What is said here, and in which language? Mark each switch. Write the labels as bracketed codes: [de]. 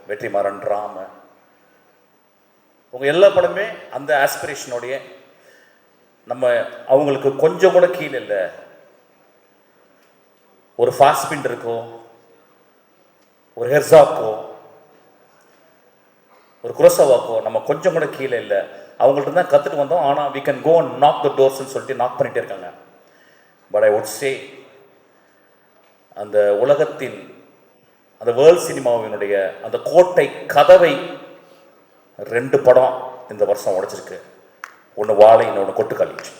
[ta] வெற்றிமாறன், ராம, உங்கள் எல்லா படமே அந்த ஆஸ்பிரேஷனோடைய நம்ம அவங்களுக்கு கொஞ்சம் கூட கீழே இல்லை. ஒரு ஃபாஸ்பிண்டருக்கோ, ஒரு ஹெர்சாக்கோ, ஒரு குரோசாவாக்கோ நம்ம கொஞ்சம் கூட கீழே இல்லை. அவங்கள்ட்ட தான் கற்றுட்டு வந்தோம். ஆனால் [en] we can go and knock the doors [ta] சொல்லிட்டு நாக் பண்ணிகிட்டே இருக்காங்க. [en] but I would say [ta] அந்த உலகத்தின் அந்த வேர்ல்ட் சினிமாவினுடைய அந்த கோட்டை கதவை 2 படம் இந்த வருஷம் உடைச்சிருக்கு. ஒன்று வாழை, இன்னொன்று கொட்டுக்காளி.